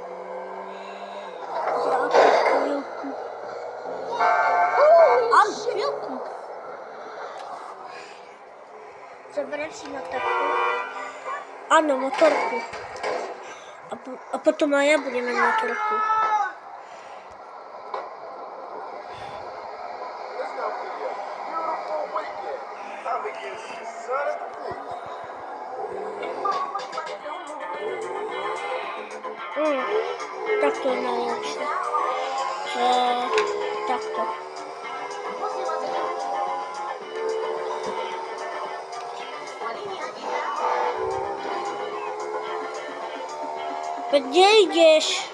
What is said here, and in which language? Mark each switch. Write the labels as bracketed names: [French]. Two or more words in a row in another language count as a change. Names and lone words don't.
[Slovak] Za chvíľku. Áno, chvíľku. Zoberiem si motorku. Áno, motorku. A potom aj ja budem mať motorku. [English] It's gonna be a beautiful weekend. I'm gonna get some sun at the beach. [Slovak] Takto je najlepšie. Takto. Kde ideš?